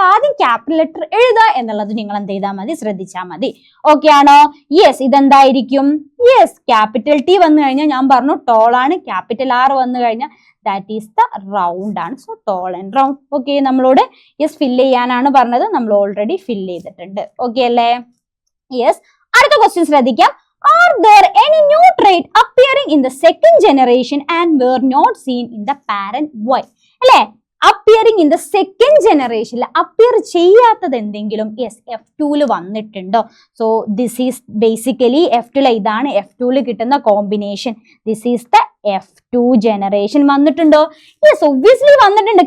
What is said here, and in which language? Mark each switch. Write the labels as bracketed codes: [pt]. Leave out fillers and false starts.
[ml] അപ്പൊ ആദ്യം capital letter എഴുതുക എന്നുള്ളത് നിങ്ങൾ എന്ത് ചെയ്താൽ മതി, ശ്രദ്ധിച്ചാൽ മതി. ഓക്കെ ആണോ? യെസ്, ഇതെന്തായിരിക്കും, യെസ് ക്യാപിറ്റൽ ടി വന്നു കഴിഞ്ഞാൽ ഞാൻ പറഞ്ഞു ടോൾ ആണ്. ക്യാപിറ്റൽ ആർ വന്നു കഴിഞ്ഞാൽ ദാറ്റ് ഈസ് ദ റൗണ്ട് ആണ്. So tall and round. Okay, നമ്മളോട് യെസ് ഫില്ല് ചെയ്യാനാണ് പറഞ്ഞത്, നമ്മൾ ഓൾറെഡി ഫില്ല് ചെയ്തിട്ടുണ്ട്. ഓക്കെ അല്ലേ? യെസ്, അടുത്ത ക്വസ്റ്റ്യൻ ശ്രദ്ധിക്കാം. [en] Are there any new trait appearing in the second generation and were not seen in the parent? Why? [ml] അല്ലേ, അപ്പിയറിംഗ് ഇൻ ദ സെക്കൻഡ് ജനറേഷനിൽ അപ്പിയർ ചെയ്യാത്തത് എന്തെങ്കിലും യെസ് F2 വന്നിട്ടുണ്ടോ? [en] so this is basically F2 [ml] ഇതാണ് F2 കിട്ടുന്ന combination. [en] this is the F2 generation [ml] വന്നിട്ടുണ്ടോ? Yes, obviously വന്നിട്ടുണ്ട്.